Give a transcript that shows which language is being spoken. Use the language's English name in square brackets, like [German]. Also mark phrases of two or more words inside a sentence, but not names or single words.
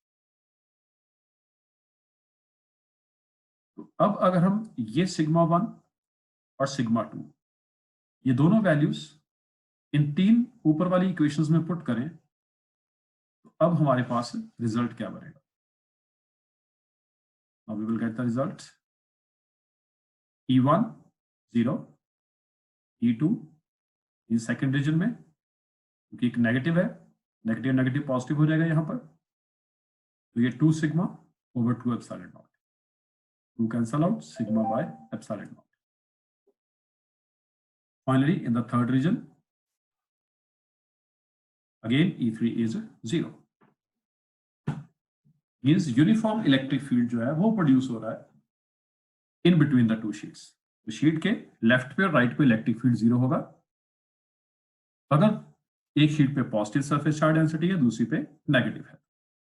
[Hindi] तो अब अगर हम ये सिग्मा 1 और सिग्मा 2, ये दोनों वैल्यूज इन तीन ऊपर वाली इक्वेशंस में पुट करें, तो अब हमारे पास रिजल्ट क्या बनेगा। [English] Now we will get the result. [Hindi] E1 0, E2 [English] in second region [Hindi] में, क्योंकि एक नेगेटिव है, [English] negative negative positive [Hindi] हो जाएगा यहां पर, तो ये 2 सिग्मा [English] over 2 epsilon naught. 2 cancel out, sigma by epsilon naught. Finally, in the third region, again E3 is 0. Means uniform electric field [Hindi] जो है वो प्रोड्यूस हो रहा है [English] in between the two sheets. [Hindi] तो शीट के लेफ्ट पे और राइट पे [English] electric field [Hindi] 0 होगा. अगर एक शीट पे [English] positive surface charge density [Hindi] है, दूसरी पे नेगेटिव है.